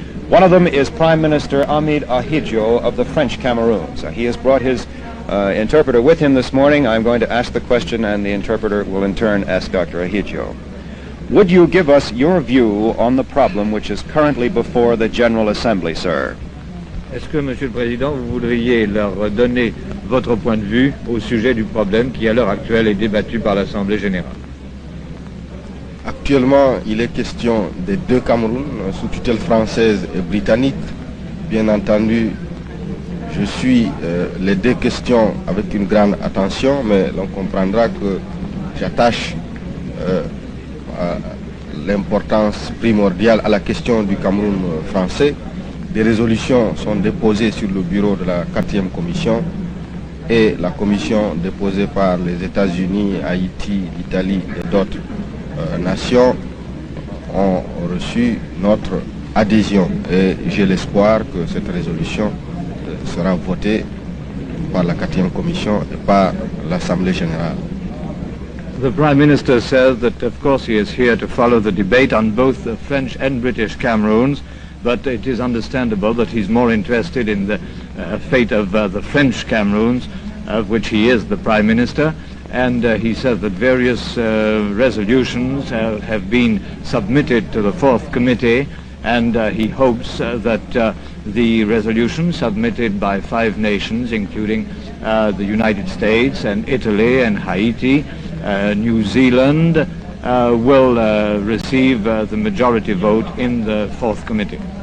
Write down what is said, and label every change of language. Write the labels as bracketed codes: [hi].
[en] One of them is Prime Minister Ahmed Ahidjo of the French Cameroons. He has brought his interpreter with him this morning. I'm going to ask the question and the interpreter will in turn ask Dr. Ahidjo. Would you give us your view on the problem which is currently before the General Assembly, sir? [fr] Est-ce que, Monsieur le Président, vous voudriez leur donner votre point de vue au sujet du problème qui, à l'heure actuelle, est débattu par l'Assemblée générale? Actuellement, il est question des deux Cameroun, sous tutelle française et britannique. Bien entendu, je suis les deux questions avec une grande attention, mais l'on comprendra que j'attache l'importance primordiale à la question du Cameroun français. Des résolutions sont déposées sur le bureau de la 4e commission et la commission déposée par les États-Unis, Haïti, l'Italie et d'autres nations ont reçu notre adhésion et j'ai l'espoir que cette résolution sera votée par la 4e commission et par l'Assemblée générale. [en] The Prime Minister says that of course he is here to follow the debate on both the French and British Cameroons, but it is understandable that he's more interested in the fate of the French Cameroons, of which he is the Prime Minister. And he says that various resolutions have been submitted to the 4th Committee, and he hopes that the resolution submitted by 5 nations, including the United States and Italy and Haiti, New Zealand, will receive the majority vote in the 4th Committee.